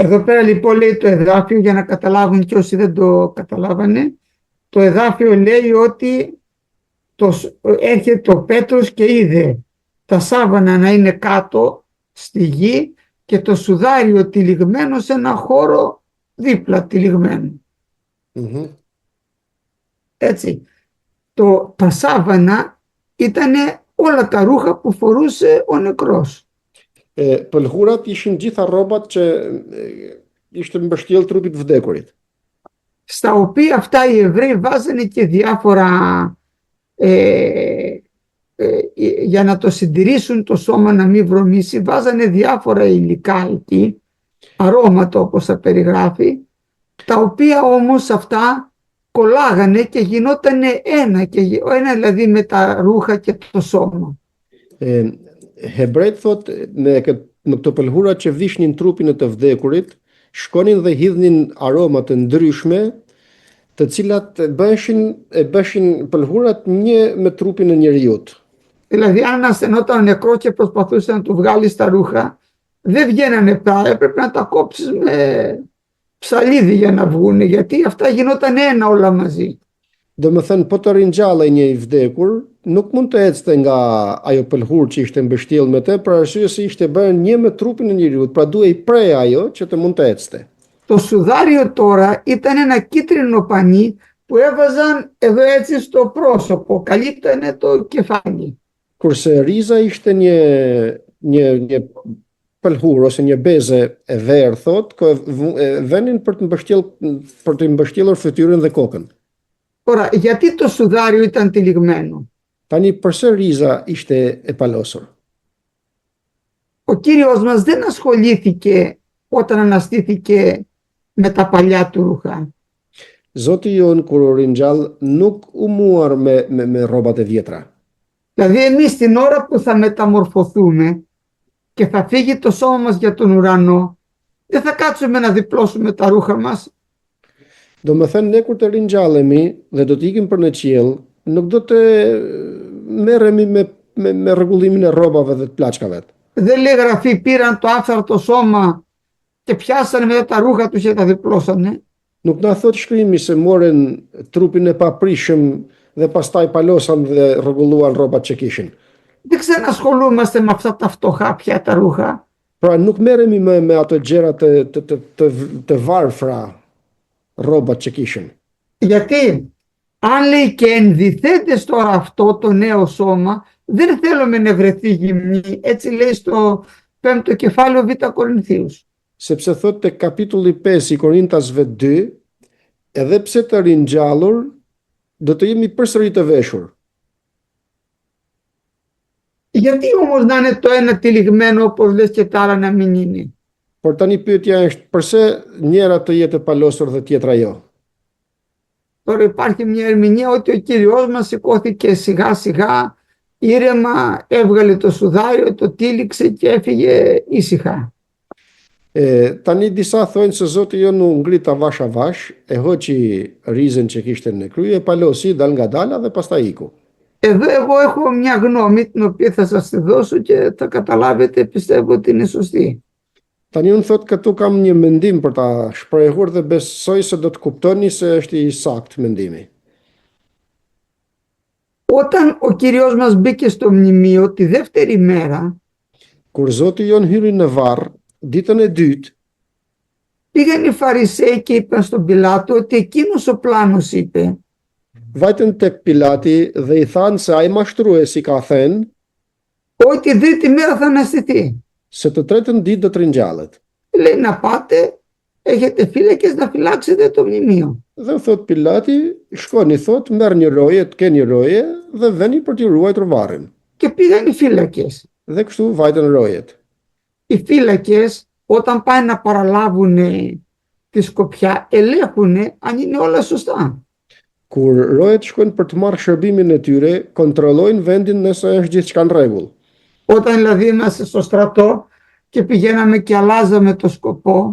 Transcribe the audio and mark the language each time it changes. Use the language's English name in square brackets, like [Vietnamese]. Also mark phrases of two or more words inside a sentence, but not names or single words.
[Greek] Εδώ πέρα λοιπόν λέει το εδάφιο, για να καταλάβουν και όσοι δεν το καταλάβανε, το εδάφιο λέει ότι έρχεται ο Πέτρος και είδε τα σάβανα να είναι κάτω στη γη και το σουδάριο τυλιγμένο σε ένα χώρο δίπλα τυλιγμένο. Mhm. Έτσι. Τα σάβανα ήταν όλα τα ρούχα που φορούσε ο νεκρός. [Albanian] Pëlhurat ishin gjitha rrobat që ishte mbështjell trupit vdekurit. [Greek] Στα οποία αυτά οι Εβραίοι βάζανε και διάφορα για να το συντηρήσουν το σώμα να μην βρωμίσει, βάζανε διάφορα υλικά εκεί, αρώματα όπως τα περιγράφει, τα οποία όμως αυτά κολλάγανε και γινότανε ένα δηλαδή με τα ρούχα και το σώμα. [Albanian] Hebrejt thot me këto pëlhura që vishnin trupin e të vdekurit, shkonin dhe hidhnin aroma të ndryshme, të cilat bëshin pëlhurat një me trupin e njeriut. [Greek] Δηλαδή αν ασθενόταν νεκρό και προσπαθούσε να του βγάλεις τα ρούχα, δεν βγαίνανε πια, έπρεπε να τα κόψεις με ψαλίδι για να βγούνε, γιατί αυτά γινόταν ένα όλα μαζί. [Albanian] Do më thënë, po të ringjallej një i vdekur, nuk mund të ecte nga ajo pëlhur që ishte mbështjell me të, për arsye se ishte bërë një me trupin e njeriut, pra duhej prej ajo që të mund të ecte. [Greek] Το σουδάριο τώρα ήταν ένα κίτρινο πανί που έβαζαν εδώ έτσι στο πρόσωπο, καλύπτανε το κεφάλι. [Albanian] Kurse riza ishte një pëlhur ose një beze e verë, thot, venin për të mbështjellur fytyrën dhe kokën. [Greek] Τώρα, γιατί το σουδάριο ήταν τυλιγμένο? [Albanian] Tani përse riza ishte e palosur? [Greek] Ο Κύριος μας δεν ασχολήθηκε όταν αναστήθηκε με τα παλιά του ρούχα. [Albanian] Zoti jon kur u ringjall nuk u muar me rrobat e vjetra. [Greek] Δηλαδή εμείς την ώρα που θα μεταμορφωθούμε και θα φύγει το σώμα μας για τον ουρανό, δεν θα κάτσουμε να διπλώσουμε τα ρούχα μας. [Albanian] Do më thënë, ne kur të ringjallemi dhe do të ikim për në qiell, nuk do të merremi me rregullimin e rrobave dhe të plaçkave. [Greek] Δεν λέει γραφή πήραν το άφθαρτο σώμα και πιάσανε μετά τα ρούχα τους και τα διπλώσανε. [Albanian] Nuk na thot shkrimi se morën trupin e paprishëm dhe pastaj palosan dhe rregulluan rrobat që kishin. [Greek] Δεν ξανασχολούμαστε με αυτά τα φτωχά πια τα ρούχα. [Albanian] Pra nuk merremi me ato gjëra të varfra rrobat që kishin. [Greek] Γιατί αν λέει και ενδυθέντες τώρα αυτό το νέο σώμα, δεν θέλουμε να βρεθεί γυμνή. Έτσι λέει στο 5ο κεφάλαιο Β' Κορινθίους. [Albanian] Sepse thot te kapitulli 5 i Korintasve 2, edhe pse të ringjallur, do të jemi përsëri të veshur. [Greek] Γιατί όμως να είναι το ένα τυλιγμένο όπως λες και τα άλλα να μην είναι? [Albanian] Por tani pyetja është, pse njëra të jetë e palosur dhe tjetra jo? [Greek] Τώρα υπάρχει μια ερμηνεία ότι ο Κύριος μας σηκώθηκε σιγά σιγά, ήρεμα, έβγαλε το σουδάριο, το τύλιξε και έφυγε ήσυχα. [Albanian] Tani disa thonë se Zoti jon u ngrit avash, e hoqi rizën që kishte në krye, palosi, dal nga dala dhe pastaj iku. [Greek] Εδώ εγώ έχω μια γνώμη την οποία θα σας τη δώσω και θα καταλάβετε, πιστεύω ότι είναι σωστή. [Albanian] Tani unë thot këtu kam një mendim për ta shprehur dhe besoj se do të kuptoni se është i saktë mendimi. [Greek] Όταν ο Κύριος μας μπήκε στο μνημείο τη δεύτερη μέρα, [Albanian] Kur Zoti jon hyri në varr, ditën e dytë, [Greek] πήγαν οι Φαρισαίοι και είπαν στον Πιλάτο ότι εκείνος ο πλάνος είπε [Albanian] vajtën tek Pilati dhe i thanë se ai mashtruesi ka thënë [Greek] ότι την τρίτη μέρα θα αναστηθεί. [Albanian] se të tretën ditë do të ringjallet. [Greek] Λέει να πάτε, έχετε φύλακες να φυλάξετε το μνημείο. [Albanian] Dhe thot Pilati, shkoni thot, merr një roje, të keni roje dhe veni për t'i ruajtur varrin. [Greek] Και πήγαν οι φύλακες. [Albanian] Dhe kështu vajtën rojet. [Greek] Οι φύλακες όταν πάνε να παραλάβουν τη σκοπιά ελέγχουν αν είναι όλα σωστά. [Albanian] Kur rojet shkojnë për të marrë shërbimin e tyre, kontrollojnë vendin nëse është gjithçka në rregull. [Greek] Όταν δηλαδή είμαστε στο στρατό και πηγαίναμε και αλλάζαμε το σκοπό,